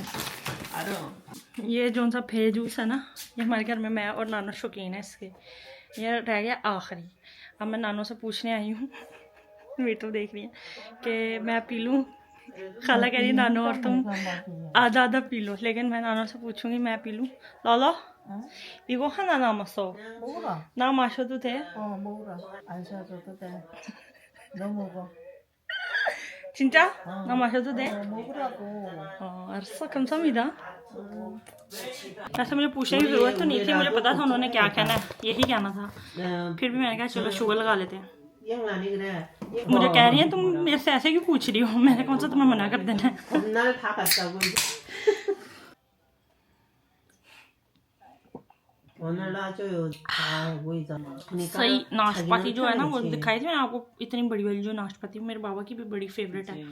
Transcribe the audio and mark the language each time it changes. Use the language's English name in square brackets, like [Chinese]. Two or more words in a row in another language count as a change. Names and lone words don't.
[Urdu] یہ جو سا فے جوس ہے نا، یہ ہمارے گھر میں میں اور نانو شوقین ہے اس کے. یہ رہ گیا آخری. اب میں نانو سے پوچھنے آئی ہوں، ویڈیو دیکھ رہی ہے، کہ میں پی لوں. خالہ کہہ رہی نانو اور تم آدھا آدھا پی لو، لیکن میں نانو سے پوچھوں گی میں پی لوں. [Korean] लाला 이거 하나 남았어. 먹어라. 나 마셔도 돼? 먹어라. 안 사줘도 돼. 너 먹어. 진짜? 나 마셔도 돼? 먹으라고. 알았어, 감사합니다। [Urdu] ویسے مجھے پوچھنے کی ضرورت تو نہیں تھی، مجھے پتا تھا انہوں نے کیا کہنا ہے، یہی کہنا تھا. پھر بھی میں نے کہا چلو شوگر لگا لیتے ہیں۔ مجھے کہہ رہی ہے تم میرے سے ایسے کیوں پوچھ رہی ہو، میں نے کون سا تمہیں منع کر دینا ہے. صحیح ناشپاتی جو ہے نا، وہ دکھائی تھی میں نے آپ کو، اتنی بڑی والی جو ناشپاتی میرے بابا کی بھی بڑی فیورٹ ہے.